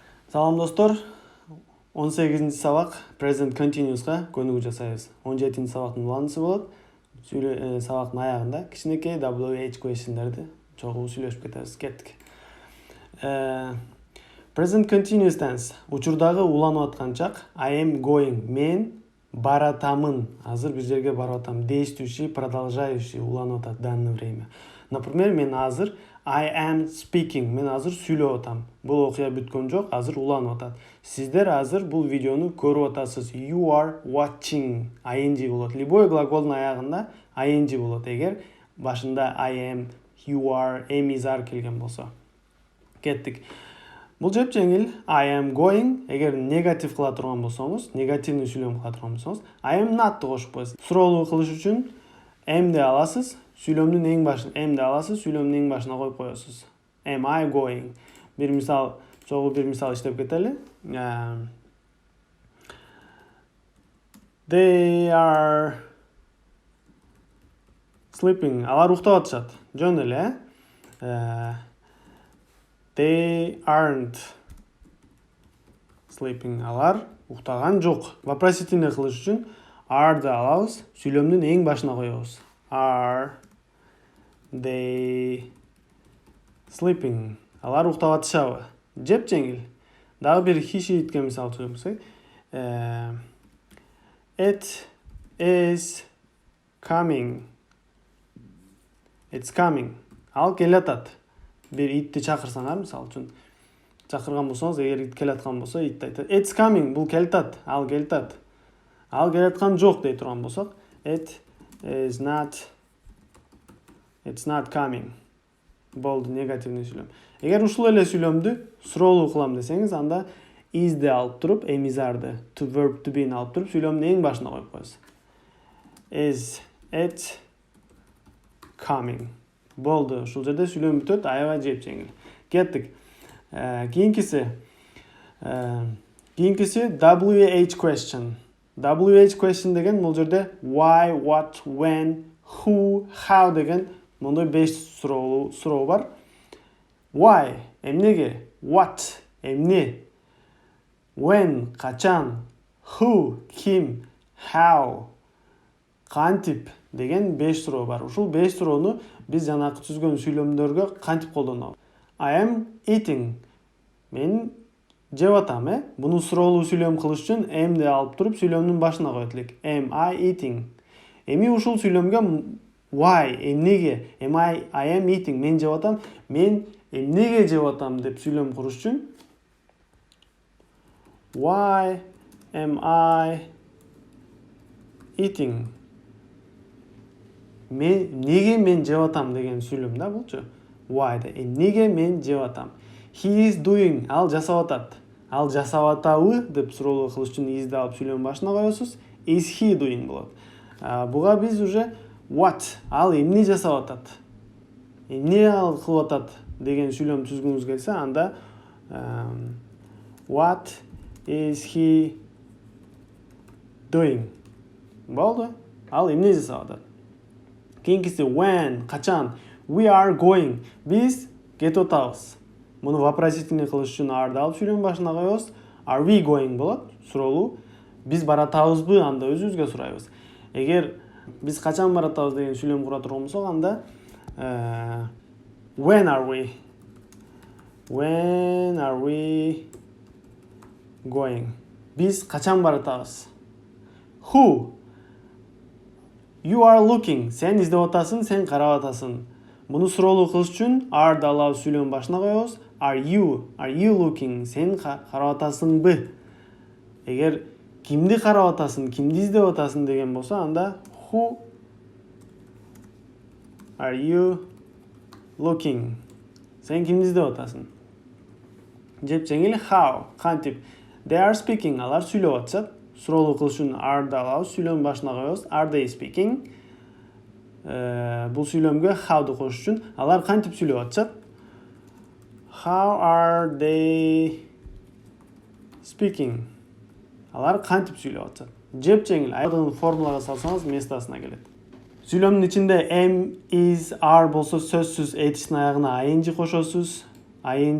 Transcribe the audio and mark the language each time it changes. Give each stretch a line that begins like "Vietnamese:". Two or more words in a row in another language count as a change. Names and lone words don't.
Kyrgyz: Салам достор. 18-ci сабак
English: Present Continuous'га
Kyrgyz: көнүгүү жасайбыз. 17-ci сабактын уланысы болот. Сабактын аягында кичинекей
English: WH question'дерди
Kyrgyz: чогуу сүйлөшүп кетебиз. Кеттик.
English: Present Continuous tense.
Kyrgyz: Учурдагы уланып аткан чак
English: I am going.
Kyrgyz: Мен баратамын. Азыр бир жерге барып атам.
Russian: Действующий, продолжающий
Kyrgyz: уланып атат
Russian: данное время.
Kyrgyz: Например, мен азыр
English: I am speaking.
Kyrgyz: Мен азыр сүйлөп атам. Бул окуя бүткөн жок, азыр уланып атат. Сиздер азыр бул видеону көрүп атасыз.
English: You are watching.
Kyrgyz: ing болот. Любой глаголдун аягында ing болот. Эгер башында
English: I am, you are, am is are
Kyrgyz: келген болсо. Кеттик. Бул жеп жеңил.
English: I am going.
Kyrgyz: Эгер негатив кыла турган болсоңуз, негативный сүйлөм кыла турган болсоңуз,
English: I am not
Kyrgyz: кошуп коесуз. Суроолуу кылыш үчүн am де аласыз. Сүйлөмдүн эң башына am де аласыз, сүйлөмдүн эң башына коюп коесуз.
English: Am I going?
Kyrgyz: Бир мисал иштеп кетели.
English: They are sleeping.
Kyrgyz: Алар уктап атышат. Жөн эле,
English: They aren't sleeping.
Kyrgyz: Алар уктаган жок. Вопросительный кылыш үчүн are да алабыз, сүйлөмдүн эң башына коебуз.
English: Are they sleeping?
Kyrgyz: Алар уктап атышабы? Жеп жеңил. Дагы бир киши итке мисал түзөмсөк.
English: It is coming. It's coming.
Kyrgyz: Ал келатат. Бир итти чакырсаңар, мисал үчүн чакырган болсоңуз, эгер ит келаткан болсо, ит айтат.
English: It's coming.
Kyrgyz: Бул келатат. Ал келатат. Ал келаткан жок дей турган болсок,
English: it's not coming.
Kyrgyz: Болду негативный сүйлөм. Эгер ушул эле сүйлөмдү суроолуу кылам десеңиз, анда is де алып туруп,
English: am is are to verb to be'ни
Kyrgyz: алып туруп, сүйлөмдүн эң башына коюп коесуз.
English: Is it coming?
Kyrgyz: Болду. Ушул жерде сүйлөм бүтөт, аябай жеп жеңил. Кеттик. Кийинкиси
English: WH question. WH question
Kyrgyz: деген бул жерде
English: why, what, when, who, how
Kyrgyz: деген мондой 5 суроо бар. Why? Эмнеге? What? Эмне? When? Качан? Who? Ким? How? Кантип? Деген 5 суроо бар. Ушул 5 суроону биз жанакы түзгөн сүйлөмдөргө кантип колдонобуз?
English: I am eating.
Kyrgyz: Мен жеп атам, Буну суроолуу сүйлөм кылыш үчүн am де алып туруп сүйлөмдүн башына коет элек.
English: Am I eating?
Kyrgyz: Эми ушул сүйлөмгө why, эмнеге?
English: I am eating.
Kyrgyz: Мен жеп атам. Мен эмнеге жеп атам деп сүйлөм куруш үчүн
English: why am I eating?
Kyrgyz: Неге мен жеп атам деген сүйлөм да булчу. Why да. Эмнеге мен жеп атам?
English: He is doing.
Kyrgyz: Ал жасап атат. Ал жасап атабы деп суроолуу кылыш үчүн is да алып сүйлөм башына коесуз.
English: Is he doing
Kyrgyz: болот. Буга биз уже what, ал эмне жасап атат? Эмне ал кылып атат деген сүйлөм түзгүңүз келсе, анда
English: what is he doing?
Kyrgyz: Болду. Ал эмне жасап атат? Кийинкиси when, качан?
English: We are going.
Kyrgyz: Биз кетип атабыз. Муну вопросительный кылыш үчүн are да алып сүйлөм башына коебуз.
English: Are we going
Kyrgyz: болот? Суроолуу. Биз баратабызбы? Анда өзүбүзгө сурайбыз. Эгер биз качан баратабыз деген сүйлөм кура турган болсок, анда
English: when are we? When are we going?
Kyrgyz: Биз качан баратабыз? Who?
English: You are looking.
Kyrgyz: Сен издеп атасың, сен карап атасың. Муну суроолуу кылыш үчүн are да алып сүйлөм башына коебуз.
English: Are you looking?
Kyrgyz: Сен карап атасыңбы? Эгер кимди карап атасың, кимди издеп атасың деген болсо, анда
English: who are you looking?
Kyrgyz: Сен кимди издеп атасың? Жеп жеңил. How? Кантип?
English: They are speaking.
Kyrgyz: Алар сүйлөп атышат. Суроолуу кылыш үчүн are да алабыз, сүйлөм башына коебуз.
English: Are they speaking?
Kyrgyz: Бул сүйлөмгө how'ду коюш үчүн алар кантип сүйлөп атышат?
English: How are they speaking?
Kyrgyz: Алар кантип сүйлөп атышат? Жеп жеңил. Айдын формулага салсаңыз местасына келет. Сүйлөмдүн ичинде am, is, are болсо сөзсүз этичтин аягына ing кошосуз.